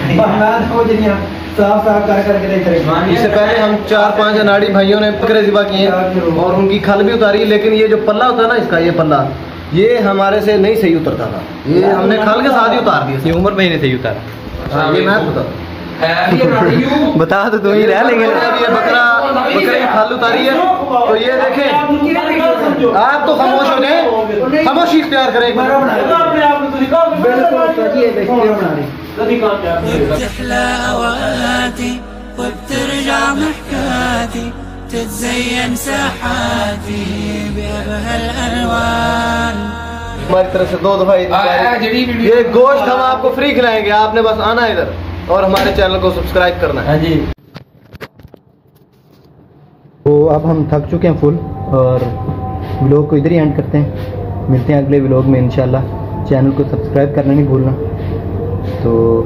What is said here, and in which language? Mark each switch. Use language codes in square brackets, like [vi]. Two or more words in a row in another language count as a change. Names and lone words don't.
[ur] اس سے پہلے ہم 4-5 اناڑی بھائیوں نے بکرے ذبح کیے اور ان کی کھل بھی اتاری، لیکن یہ جو پلا ہوتا ہے نا اس کا، یہ پلا یہ ہمارے سے نہیں صحیح اترتا تھا. یہ ہم نے کھل کے ساتھ ہی اتار دیا. یہ عمر مہینے سے ہی اتارا. یہ میں بتا بتا تو تم ہی رہ، لیکن یہ بکرا بکرے کی کھال اتاری ہے، تو یہ دیکھیں. آپ تو خاموش ہو جائے، خاموشی اختیار کریں. [ar] بتحلى اوقاتي وبترجع محكاتي تتزين ساحاتي بأبهى الالوان। [ur] ہماری طرف سے 2 دفعہ عید مبارک۔ یہ گوشت ہم آپ کو فری کھلائیں گے، آپ نے بس آنا ہے ادھر اور ہمارے چینل کو سبسکرائب کرنا ہے. ہاں جی. تو اب ہم تھک چکے ہیں فل اور ولاگ کو ادھر ہی اینڈ کرتے ہیں. ملتے ہیں اگلے ولاگ میں انشاءاللہ۔ چینل کو سبسکرائب کرنا نہیں بھولنا.